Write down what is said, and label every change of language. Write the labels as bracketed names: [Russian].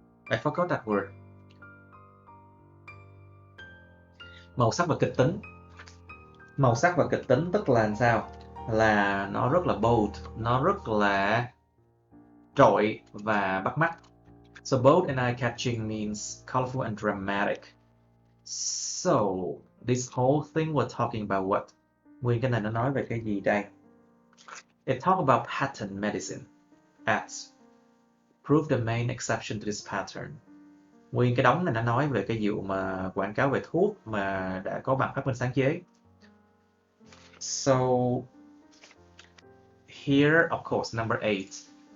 [English] I forgot that word. [Vietnamese] Màu sắc và kịch tính. Màu sắc và kịch tính tức là sao? Là nó rất là bold, nó rất là trội và bắt mắt. [English] So bold and eye-catching means colorful and dramatic. So this whole thing we're talking about what? [Vietnamese] Nguyên cái này nó nói về cái gì đây? [English] It talk about pattern medicine. Ads. Prove the main exception to this pattern. [Vietnamese] Nguyên cái đống này nó nói về cái vụ mà quảng cáo về thuốc mà đã có bằng phát minh sáng chế. [English] So here, of course, number 8.